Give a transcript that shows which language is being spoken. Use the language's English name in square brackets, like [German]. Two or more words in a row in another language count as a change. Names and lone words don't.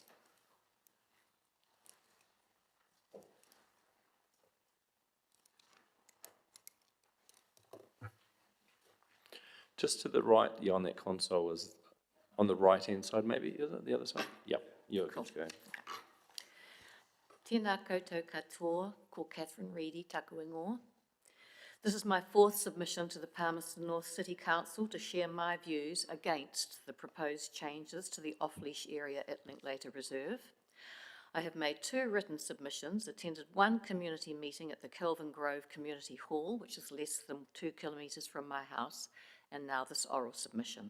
[English] Just to the right, yeah, on that console is on the right-hand side, maybe, is it the other side? Yep, you're good to go. [Māori] Tēnā koutou katoa, ko Catherine Reedy, taku ingoa. [English] This is my fourth submission to the Palmerston North City Council to share my views against the proposed changes to the off-leash area at Linklater Reserve. I have made 2 written submissions, attended 1 community meeting at the Kelvin Grove Community Hall, which is less than 2 kilometres from my house, and now this oral submission.